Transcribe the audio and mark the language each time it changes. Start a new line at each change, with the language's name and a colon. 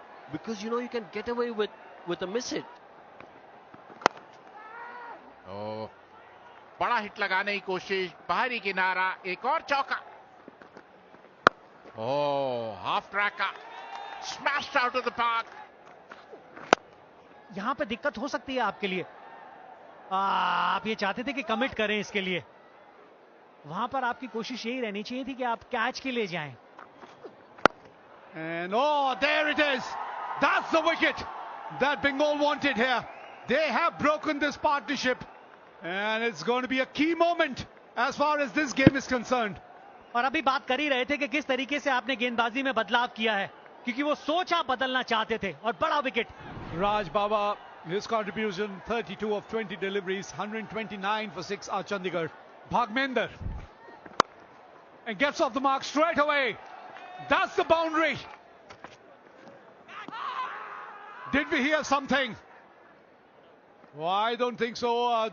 English: Because you can get away with a miss hit.
Hindi: Oh, बड़ा hit लगाने की कोशिश, बाहरी किनारा, एक और चौका.
English: Oh, half track का smashed out of the park.
Hindi: यहां पे दिक्कत हो सकती है आपके लिए. आप ये चाहते थे कि कमिट करें इसके लिए. वहां पर आपकी कोशिश यही रहनी चाहिए थी कि आप कैच के लिए जाएं.
English: And oh, there it is. That's the wicket that Bengal wanted here. They have broken this partnership. And it's going to be a key moment as far as this game is concerned.
Hindi: और अभी बात कर ही रहे थे कि किस तरीके से आपने गेंदबाजी में बदलाव किया है, क्योंकि वो सोच आप बदलना चाहते थे. और बड़ा wicket.
English: Raj Baba, his contribution 32 of 20 deliveries, 129 for 6 are Chandigarh. Bhagmender. And gets off the mark straight away. That's the boundary. Did we hear something? Well, I don't think so.